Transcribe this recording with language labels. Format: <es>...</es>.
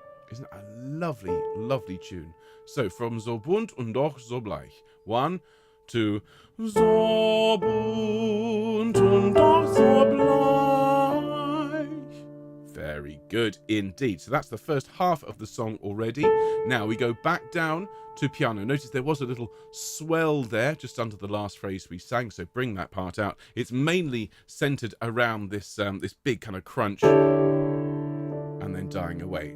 <en>Isn't that a lovely, lovely tune? So from</en> <de>so bunt und doch so bleich. 1, 2. So bunt und doch so bleich.</de> <en>Very good indeed. So that's the first half of the song already. Now we go back down to piano. Notice there was a little swell there just under the last phrase we sang, so bring that part out. It's mainly centered around this this big kind of crunch and then dying away.</en>